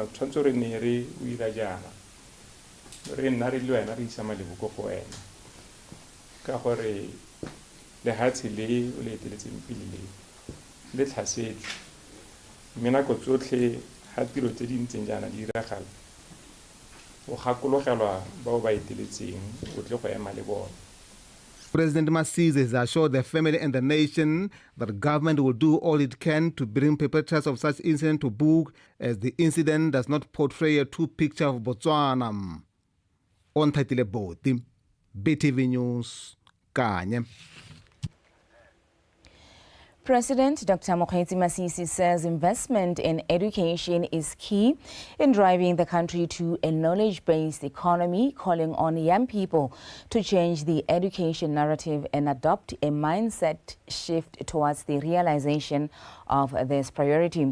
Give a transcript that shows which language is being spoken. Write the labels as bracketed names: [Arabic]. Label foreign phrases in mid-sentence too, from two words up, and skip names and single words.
[Tswana] tshwantsho re ne re o ira jana re nna re le wena re isa malebo go wena ka gore le hatsi le o le eteletseng pele le tlhasetse mina go tsotlhe ha tiro tse di ntseng jana di iragala o gakologelwa ba o ba eteletseng o tle go ema le bona. [English] President Masisi has assured the family and the nation that government will do all it can to bring perpetrators of such incident to book, as the incident does not portray a true picture of Botswana. On Tatile Boti, BTV News, Kanye. President Dr Masisi says investment in education is key in driving the country to a knowledge-based economy, calling on young people to change the education narrative and adopt a mindset shift towards the realization of this priority.